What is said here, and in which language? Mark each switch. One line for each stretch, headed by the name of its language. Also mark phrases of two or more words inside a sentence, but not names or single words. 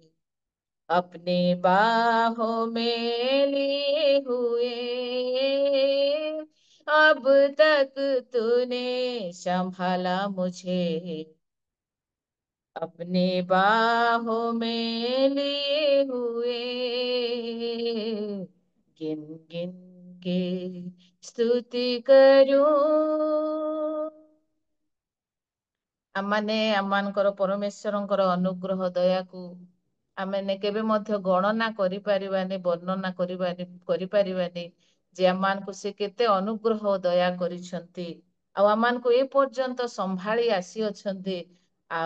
Hindi: अपने बाहों में लिए हुए अब तक तूने संभाला मुझे। अपने बाहों में लिए हुए गिन गिन के स्तुति करूं।
Odia: ଆମମାନେ ଆମମାନଙ୍କର ପରମେଶ୍ୱରଙ୍କର ଅନୁଗ୍ରହ ଦୟାକୁ ଆମେ କେବେ ମଧ୍ୟ ଗଣନା କରିପାରିବାନି, ବର୍ଣ୍ଣନା କରିପାରିବାନି ଯେ ଆମମାନଙ୍କୁ ସେ କେତେ ଅନୁଗ୍ରହ ଦୟା କରିଛନ୍ତି ଆଉ ଆମମାନଙ୍କୁ ଏ ପର୍ଯ୍ୟନ୍ତ ସମ୍ଭାଳି ଆସିଅଛନ୍ତି।